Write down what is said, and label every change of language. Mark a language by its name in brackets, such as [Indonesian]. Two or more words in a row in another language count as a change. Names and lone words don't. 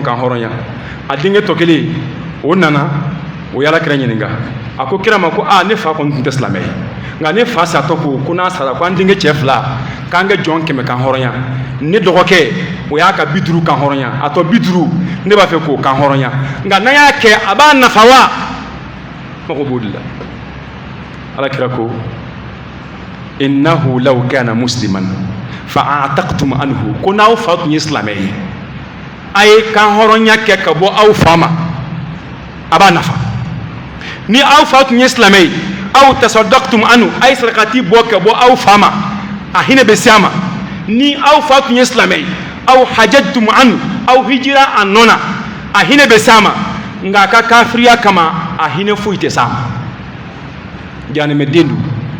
[Bambara] kan hɔrɔnya a denkɛ tɔ kelen o nana o yala kira ɲininka a ko kira ma ko ne fa kɔni tun tɛ silamɛ ye nka ne fa satɔ ko n'a sara ko an denkɛ cɛ 2 k'an kɛ jɔn 100 kan hɔrɔnya ne dɔgɔkɛ o y'a ka 50 kan hɔrɔnya a tɔ 50 ne b'a fɛ k'o kan hɔrɔnya nka n'an y'a kɛ a b'a nafa wa mago b'o de la ala kira ko [Arabic] إنه لو كان مسلما فأعتقتم عنه [Bambara] ko n'aw fa tun ye silamɛ ye a ye kan hɔrɔnya kɛ ka bɔ aw fa ma a b'a nafa ni aw fa tun ye silamɛ ye aw [Arabic] تصدقتم عنه [Bambara] a ye sarakati bɔ ka bɔ aw fa ma a hinɛ bɛ se a ma ni aw fa tun ye silamɛ ye aw [Arabic] حججتم عنه [Bambara] aw hijira a nɔ na a hinɛ bɛ se a ma nka a ka kafiriya kama a hinɛ foyi tɛ se a ma janɛmɛ den don